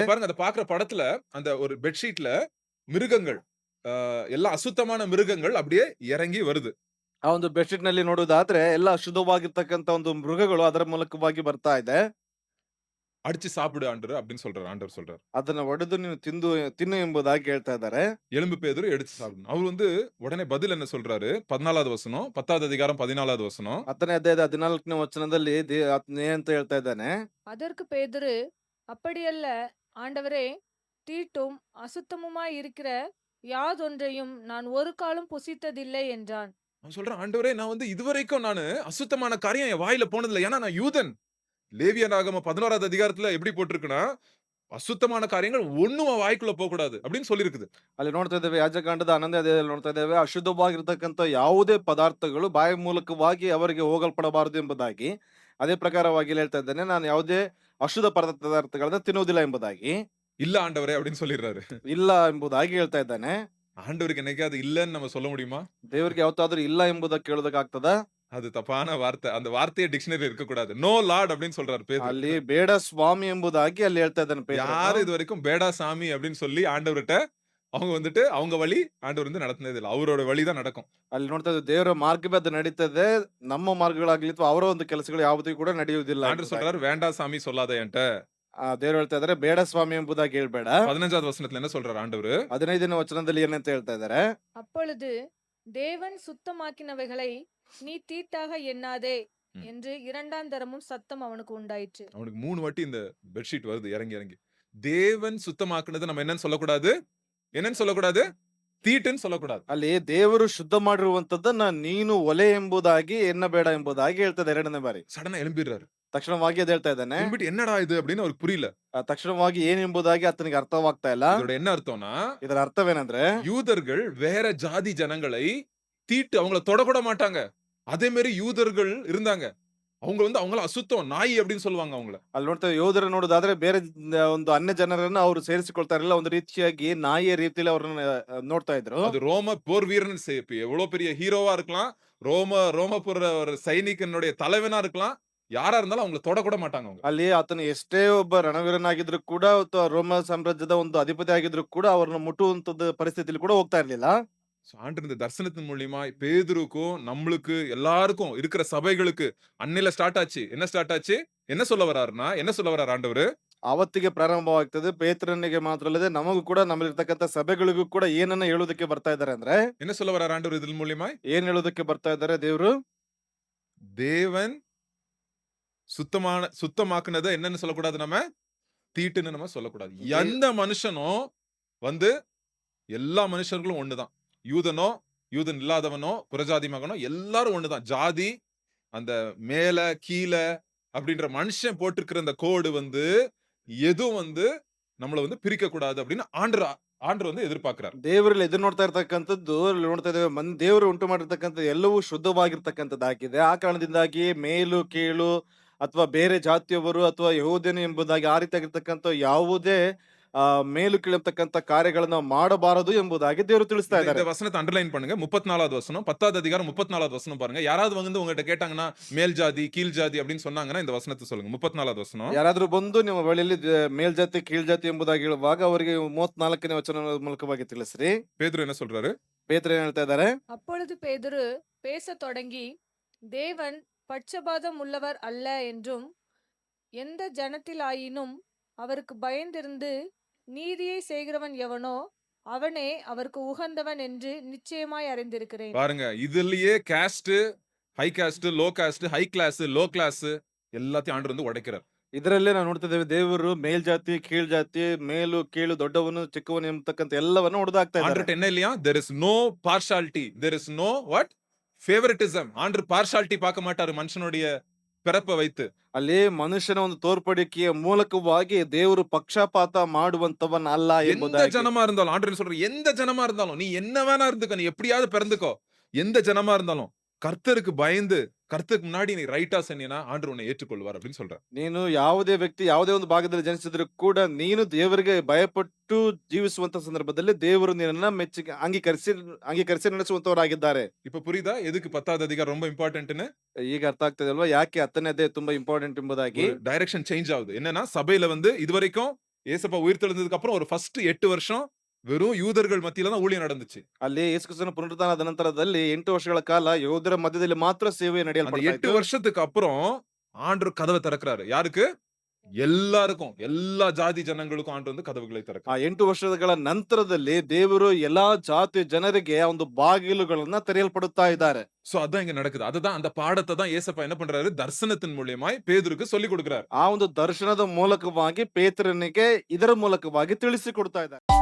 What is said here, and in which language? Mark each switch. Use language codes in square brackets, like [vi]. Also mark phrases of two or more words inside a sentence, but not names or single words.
[ta] அங்க பாருங்க, அத பாக்குற படத்துல அந்த ஒரு பெட்ஷீட்ல மிருகங்கள், அ எல்லாம் அசுத்தமான மிருகங்கள் அப்படியே இறங்கி வருது. [kn] ಆ ಒಂದು ಬೆಡ್‌ಶೀಟ್ ನಲ್ಲಿ ನೋಡುವುದಾದ್ರೆ ಎಲ್ಲ ಅಶುದ್ಧವಾಗಿರ್ತಕ್ಕಂಥ ಒಂದು ಮೃಗಗಳು ಅದರ ಮೂಲಕವಾಗಿ ಬರ್ತಾ ಇದೆ. [ta] அடிச்சு சாப்பிடு ஆண்டவரே அப்படின்னு சொல்றாரு. ஆண்டவர் சொல்றாரு. [kn] ಅದನ್ನ ಒಡೆದು ನೀನು ತಿನ್ನು ಎಂಬುದಾಗಿ ಹೇಳ್ತಾ ಇದ್ದಾರೆ. [ta] எலும்பு பேதுரு எடுத்து சாப்பிடணும். அவர் வந்து உடனே பதில் என்ன சொல்றாரு? 14வது வசனம், 10வது அதிகாரம் 14வது வசனம். [kn] 10ನೇ ಅಧ್ಯಾಯದ 14ನೇ ವಚನದಲ್ಲಿ ಆತನು ಏನಂತ ಹೇಳ್ತಾ ಇದ್ದಾನೆ? [ta] அதற்கு பேதுரு, அப்படியல்ல ஆண்டவரே, தீட்டும் அசுத்தமுமாய் இருக்கிற யாதொன்றையும் நான் ஒரு காலும் புசித்ததில்லை என்றான். அவன் சொல்றான், ஆண்டவரே நான் வந்து இதுவரைக்கும் நானு அசுத்தமான காரியம் என் வாயில போனதில்ல. ஏன்னா நான் யூதன். லேவியராகமம் 11வது அதிகாரத்துல எப்படி போட்டிருக்குன்னா, அசுத்தமான காரியங்கள் ஒண்ணும் அவன் வாய்க்குள்ள போகக்கூடாது அப்படின்னு சொல்லியிருக்குது. [kn] ಅಲ್ಲಿ ನೋಡ್ತಾ ಇದ್ದೇವೆ ಯಾಜಕಾಂಡದ 11ನೇ ಅಧ್ಯಾಯದಲ್ಲಿ ನೋಡ್ತಾ ಇದ್ದೇವೆ ಅಶುದ್ಧವಾಗಿರ್ತಕ್ಕಂಥ ಯಾವುದೇ ಪದಾರ್ಥಗಳು ಬಾಯಿ ಮೂಲಕವಾಗಿ ಅವರಿಗೆ ಹೋಗಲ್ಪಡಬಾರದು ಎಂಬುದಾಗಿ. ಅದೇ ಪ್ರಕಾರವಾಗಿ ಇಲ್ಲಿ ಹೇಳ್ತಾ ಇದ್ದಾನೆ ನಾನು ಯಾವುದೇ ಅಶುದ್ಧ ಪದಾರ್ಥಗಳನ್ನ ತಿನ್ನುವುದಿಲ್ಲ ಎಂಬುದಾಗಿ. [ta] இல்ல ஆண்டவரே அப்படின்னு சொல்லிடுறாரு. [kn] ಇಲ್ಲ ಎಂಬುದಾಗಿ ಹೇಳ್ತಾ ಇದ್ದಾನೆ. [ta] ஆண்டவருக்கு என்னைக்காவது இல்லன்னு நம்ம சொல்ல முடியுமா? [kn] ದೇವರಿಗೆ ಯಾವತ್ತಾದ್ರೂ ಇಲ್ಲ ಎಂಬುದಕ್ಕೆ ಕೇಳೋದಕ್ಕಾಗ್ತದ? [ta] அது தப்பான வார்த்தை. அந்த வார்த்தையே டிக்ஷனரி இருக்கக்கூடாது. [en] No Lord [ta] அப்படின்னு சொல்றாரு பேதுரு. [kn] ಅಲ್ಲಿ ಬೇಡ ಸ್ವಾಮಿ ಎಂಬುದಾಗಿ ಅಲ್ಲಿ ಹೇಳ್ತಾ ಇದ್ದಾನೆ ಪೇತ್ರನು. [ta] யாரு இதுவரைக்கும் [kn] ಬೇಡ ಸ್ವಾಮಿ [ta] அப்படின்னு சொல்லி ஆண்டவர்ட்ட அவங்க வந்துட்டு அவங்க வழி ஆண்டவர் வந்து நடத்தினது இல்ல. அவரோட வழி தான் நடக்கும். [kn] ಅಲ್ಲಿ ನೋಡ್ತಾ ಇದ್ದೇವೆ ದೇವರ ಮಾರ್ಗವೇ ಅದು ನಡೀತದೆ. ನಮ್ಮ ಮಾರ್ಗಗಳಾಗ್ಲಿ ಅಥವಾ ಅವರ ಒಂದು ಕೆಲಸಗಳು ಯಾವುದೂ ಕೂಡ ನಡೆಯುವುದಿಲ್ಲ [ta] ஆண்டவர் [kn] ಎಂಬುದಾಗಿ. [ta] சொல்றாரு, வேண்டா சாமி சொல்லாத என்ட்ட. [kn] ದೇವರು ಹೇಳ್ತಾ ಇದ್ದಾರೆ ಬೇಡ ಸ್ವಾಮಿ ಎಂಬುದಾಗಿ ಹೇಳ್ಬೇಡ. [ta] 15வது வசனத்துல என்ன சொல்றாரு ஆண்டவரு? [kn] 15ನೇ ವಚನದಲ್ಲಿ ಏನಂತ ಹೇಳ್ತಾ ಇದ್ದಾರೆ? [ta] அப்பொழுது தேவன் சுத்தமாக்கினவைகளை நீ தீட்டாக எண்ணாதே ம். என்று இரண்டாம் தரமும் சத்தம் அவனுக்கு உண்டாயிற்று. அவனுக்கு 3 வாட்டி இந்த பெட்ஷீட் வருது இறங்கி இறங்கி. தேவன் சுத்தமாக்குனது நம்ம என்னன்னு சொல்லக்கூடாது? என்னன்னு சொல்லக்கூடாது? தீட்டுன்னு சொல்லக்கூடாது. [kn] ಅಲ್ಲಿ ದೇವರು ಶುದ್ಧ ಮಾಡಿರುವಂತದ್ದನ್ನ ನೀನು ಒಲೆ ಎಂಬುದಾಗಿ ಎನ್ನಬೇಡ ಎಂಬುದಾಗಿ ಹೇಳ್ತದೆ 2ನೇ ಬಾರಿ. [ta] சடனா எழும்பிடுறாரு. [kn] ತಕ್ಷಣವಾಗಿ ಅದ್ ಹೇಳ್ತಾ ಇದ್ದಾನೆ. [ta] எழும்பிட்டு என்னடா இது அப்படின்னு அவருக்கு புரியல. [kn] ತಕ್ಷಣವಾಗಿ ಏನೆಂಬುದಾಗಿ ಆತನಿಗೆ ಅರ್ಥವಾಗ್ತಾ ಇಲ್ಲ. [ta] இதோட என்ன அர்த்தம்னா, [kn] ಇದರ ಅರ್ಥವೇನಂದ್ರೆ [ta] யூதர்கள் வேற ஜாதி ஜனங்களை தீட்டு அவங்கள தொடக்கூட மாட்டாங்க. அதே மாதிரி யூதர்கள் இருந்தாங்க. அவங்க வந்து அவங்கள அசுத்தம், நாய் அப்படின்னு சொல்லுவாங்க அவங்கள. [kn] ಅಲ್ಲಿ ನೋಡ್ತಾ ಯೋಧರ ನೋಡೋದಾದ್ರೆ ಬೇರೆ ಒಂದು ಅನ್ಯ ಜನರನ್ನ ಅವರು ಸೇರಿಸಿಕೊಳ್ತಾ ಇರಲಿಲ್ಲ. ಒಂದು ರೀತಿಯಾಗಿ ನಾಯಿಯ ರೀತಿಯಲ್ಲಿ ಅವ್ರನ್ನ ನೋಡ್ತಾ ಇದ್ರು. [ta] அது ரோம போர் வீரன் எவ்வளவு பெரிய ஹீரோவா இருக்கலாம். ரோமபுர ஒரு சைனிகனுடைய தலைவனா இருக்கலாம். யாரா இருந்தாலும் அவங்கள தொடக்கூட மாட்டாங்க அவங்க. [kn] ಅಲ್ಲಿ ಆತನು ಎಷ್ಟೇ ಒಬ್ಬ ರಣವೀರನಾಗಿದ್ರು ಕೂಡ ಅಥವಾ ರೋಮ ಸಾಮ್ರಾಜ್ಯದ ಒಂದು ಅಧಿಪತಿ ಆಗಿದ್ರು ಕೂಡ ಅವ್ರನ್ನ ಮುಟ್ಟುವಂತದ್ದು ಪರಿಸ್ಥಿತಿಯಲ್ಲಿ கூட ಹೋಗ್ತಾ ಇರ್ಲಿಲ್ಲ. [ta] ஆண்டவர் இந்த தரிசனத்தின் மூலியமா பேதுருக்கும், நம்மளுக்கு எல்லாருக்கும் இருக்கிற சபைகளுக்கு அன்னையில ஸ்டார்ட் ஆச்சு. என்ன ஸ்டார்ட் ஆச்சு? என்ன சொல்ல வர்றாருன்னா, என்ன சொல்ல வர்றாரு ஆண்டவரு? [kn] ಆವತ್ತಿಗೆ ಪ್ರಾರಂಭವಾಗ್ತದೆ. ಪೇತ್ರನಿಗೆ ಮಾತ್ರ ಅಲ್ಲದೆ ನಮಗೂ ಕೂಡ ನಮ್ಮಲ್ಲಿರ್ತಕ್ಕಂಥ ಸಭೆಗಳಿಗೂ ಕೂಡ ಏನನ್ನ ಹೇಳೋದಕ್ಕೆ ಬರ್ತಾ ಇದ್ದಾರೆ ಅಂದ್ರೆ [ta] என்ன சொல்ல வர்றாரு ஆண்டவர் இதன் மூலியமா? [kn] ಏನ್ ಹೇಳೋದಕ್ಕೆ ಬರ್ತಾ ಇದ್ದಾರೆ ದೇವರು? [ta] தேவன் சுத்தமாக்குனத என்னன்னு சொல்லக்கூடாது நம்ம? தீட்டுன்னு நம்ம சொல்லக்கூடாது. எந்த மனுஷனும் வந்து எல்லா மனுஷர்களும் ஒண்ணுதான். யூதனோ, யூதன் இல்லாதவனோ, புறஜாதி மகனோ எல்லாரும் ஒண்ணுதான். ஜாதி, அந்த மேல, கீழ அப்படின்ற மனுஷன் போட்டிருக்கிற அந்த கோடு வந்து எதுவும் வந்து நம்மள வந்து பிரிக்கக்கூடாது அப்படின்னு ஆண்டவர் வந்து எதிர்பார்க்கிறார். [kn] ದೇವರಲ್ಲಿ ಎದುರು ನೋಡ್ತಾ ಇರ್ತಕ್ಕಂಥದ್ದು ಅಲ್ಲಿ ನೋಡ್ತಾ ಇದ್ದೇವೆ ದೇವರು ಉಂಟು ಮಾಡಿರ್ತಕ್ಕಂಥ ಎಲ್ಲವೂ ಶುದ್ಧವಾಗಿರ್ತಕ್ಕಂಥದ್ದಾಗಿದೆ. ಆ ಕಾರಣದಿಂದಾಗಿ ಮೇಲು ಕೀಳು ಅಥವಾ ಬೇರೆ ಜಾತಿಯವರು ಅಥವಾ ಯಹೂದ್ಯನು ಎಂಬುದಾಗಿ ಆ ರೀತಿಯಾಗಿರ್ತಕ್ಕಂಥ ಯಾವುದೇ ಮೇಲು ಕೀಳತಕ್ಕಂಥ ಕಾರ್ಯಗಳನ್ನ ಮಾಡಬಾರದು ಎಂಬುದಾಗಿ ದೇವರು ತಿಳಿಸ್ತಾ [ta] இந்த [kn] ಇದ್ದಾರೆ. [ta] இந்த வசனத்தை அண்டர்லைன் பண்ணுங்க. 34வது வசனம், 10வது அதிகாரம் 34வது வசனம் பாருங்க. யாராவது வந்து உங்ககிட்ட கேட்டாங்கன்னா, மேல் ஜாதி, கீழ் ஜாதி அப்படின்னு சொன்னாங்கன்னா இந்த வசனத்தை சொல்லுங்க. 34வது வசனம். [kn] ಯಾರಾದ್ರೂ ಬಂದು ನಿಮ್ಮ ಬಳಿಯಲ್ಲಿ ಮೇಲ್ಜಾತಿ ಕೀಳ್ಜಾತಿ ಎಂಬುದಾಗಿ ಹೇಳುವಾಗ ಅವರಿಗೆ 34ನೇ ವಚನದ ಮೂಲಕವಾಗಿ ತಿಳಿಸ್ರಿ. [ta] பேதுரு என்ன சொல்றாரு? [kn] ಪೇತ್ರ ಏನ್ ಹೇಳ್ತಾ ಇದ್ದಾರೆ? [ta] அப்பொழுது பேதுரு பேசத் தொடங்கி, தேவன் பட்சபாதம் உள்ளவர் அல்ல என்றும் எந்த ஜனத்திலாயினும் அவருக்கு பயந்திருந்து நீதியை செய்கிறவன் எவனோ அவனே அவருக்கு உகந்தவன் என்று நிச்சயமாய் அறிந்திருக்கிறேன். பாருங்க, இதுலயே [en] caste, high caste, low caste, high class, low class [ta] எல்லாத்தையும் ஆண்டவர் வந்து உடைக்கிறார். [kn] ಇದರಲ್ಲೇ ನಾವು ನೋಡ್ತಿದ್ದೇವೆ ದೇವರು ಮೇಲ್ಜಾತಿ ಕೀಳ್ಜಾತಿ ಮೇಲು ಕೀಳು ದೊಡ್ಡವನು ಚಿಕ್ಕವನು ಎಂಬತಕ್ಕಂತ ಎಲ್ಲವನ್ನು ಹೊಡೆದಾಕ್ತಾ ಇದ್ದಾರೆ. [ta] ஆண்டவர்ட்ட என்ன இல்லையா? [en] there is no partiality, there is no what favoritism. [ta] ஆண்டவர் பார்ஷாலிட்டி பார்க்க மாட்டாரு மனுஷனுடைய பிறப்பை வைத்து. [kn] ಅಲ್ಲಿ ಮನುಷ್ಯನ ಒಂದು ತೋರ್ಪಡಿಕೆಯ ಮೂಲಕವಾಗಿ ದೇವರು ಪಕ್ಷಪಾತ ಮಾಡುವಂತವನ್ ಅಲ್ಲ [ta] எந்த [kn] ಎಂಬುದಾಗಿ. [ta] ஜனமா இருந்தாலும் ஆண்டவர் என்ன சொல்றாரு? எந்த ஜனமா இருந்தாலும் நீ என்ன வேணா இருந்துக்க, நீ எப்படியாவது பிறந்துக்கோ. எந்த ஜனமா இருந்தாலும் கர்த்தருக்கு பயந்து கர்த்தருக்கு முன்னாடி நீ ரைட்டா சொன்னீனா ஆண்டவர் உன்னை ஏற்றுக்கொள்வார் அப்படின்னு சொல்றார். [kn] ನೀನು ಯಾವುದೇ ವ್ಯಕ್ತಿ ಯಾವುದೇ ಒಂದು ಭಾಗದಲ್ಲಿ ಜನಿಸಿದ್ರು ಕೂಡ ನೀನು ದೇವರಿಗೆ ಭಯಪಟ್ಟು ಜೀವಿಸುವಂತ ಸಂದರ್ಭದಲ್ಲಿ ದೇವರು ನಿನ್ನನ್ನ ಮೆಚ್ಚಿಗೆ ಅಂಗೀಕರಿಸಿ ನಡೆಸುವಂತವರಾಗಿದ್ದಾರೆ. [ta] இப்ப புரியுதா எதுக்கு 10வது அதிகாரம் ரொம்ப இம்பார்ட்டன்ட்னு? [kn] ಈಗ ಅರ್ಥ ಆಗ್ತದೆ ಅಲ್ವಾ ಯಾಕೆ 10ನೇ ಅಧ್ಯಾಯ ತುಂಬಾ ಇಂಪಾರ್ಟೆಂಟ್ ಎಂಬುದಾಗಿ. [en] direction change [ta] ஆகுது. என்னன்னா சபையில வந்து இதுவரைக்கும் ஏசப்பா உயிர்த்தெழுந்ததுக்கு அப்புறம் ஒரு ஃபர்ஸ்ட் 8 வருஷம் வெறும் யூதர்கள் மத்தியில தான் ஊழியம் நடந்துச்சு. [kn] ಅಲ್ಲಿ ಯೇಸುಕ್ರಿಸ್ತನ ಪುನರುತ್ಥಾನದ ನಂತರದಲ್ಲಿ 8 ವರ್ಷಗಳ ಕಾಲ ಯೋಧರ ಮಧ್ಯದಲ್ಲಿ ಮಾತ್ರ ಸೇವೆ [ta] அந்த [kn] ನಡೆಯಲ್ಪಡ್ತಾ [ta] 8 [kn] ಇತ್ತು. [ta] வருஷத்துக்கு அப்புறம் ஆண்டவர் கதவை திறக்கிறாரு. யாருக்கு? எல்லாருக்கும், எல்லா ஜாதி ஜனங்களுக்கும் ஆண்டவர் வந்து கதவுகளை [kn] ಆ [ta] திறக்கிறார். [kn] 8 ವರ್ಷಗಳ ನಂತರದಲ್ಲಿ ದೇವರು ಎಲ್ಲಾ ಜಾತಿ ಜನರಿಗೆ ಆ ಒಂದು ಬಾಗಿಲುಗಳನ್ನ ತೆರೆಯಲ್ಪಡುತ್ತಾ ಇದ್ದಾರೆ. [ta] சோ அதான் இங்க நடக்குது. அதுதான் அந்த பாடத்தை தான் ஏசப்பா என்ன பண்றாரு? தரிசனத்தின் மூலியமாய் பேதுருக்கு சொல்லி கொடுக்கிறார். [kn] ಆ ಒಂದು ದರ್ಶನದ ಮೂಲಕವಾಗಿ ಪೇತ್ರನಿಗೆ ಇದರ ಮೂಲಕವಾಗಿ ತಿಳಿಸಿಕೊಡ್ತಾ ಇದ್ದಾರೆ.